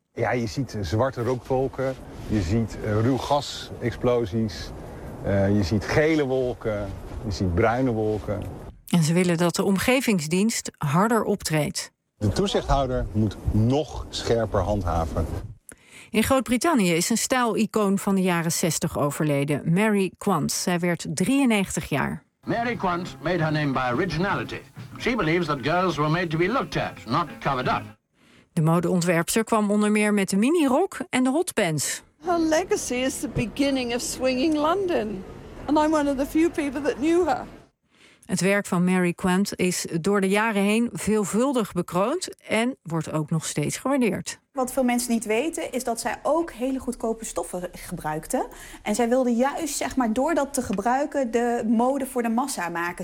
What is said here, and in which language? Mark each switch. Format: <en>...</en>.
<nl>Ja, je ziet zwarte rookwolken, je ziet ruw gasexplosies, je ziet gele wolken, je ziet bruine wolken. En ze willen dat de omgevingsdienst harder optreedt. De toezichthouder moet nog scherper handhaven. In Groot-Brittannië is een stijlicoon van de jaren 60 overleden, Mary Quant. Zij werd 93 jaar.</nl> <en>Mary Quant made her name by originality. She believes that girls were made to be looked at, not covered up.</en> <nl>De modeontwerpster kwam onder meer met de minirok en de hotpants.</nl> <en>Her legacy is the beginning of swinging London. And I'm one of the few people that knew her.</en> <nl>Het werk van Mary Quant is door de jaren heen veelvuldig bekroond en wordt ook nog steeds gewaardeerd. Wat veel mensen niet weten is dat zij ook hele goedkope stoffen gebruikte. En zij wilde juist, zeg maar, door dat te gebruiken de mode voor de massa maken.</nl>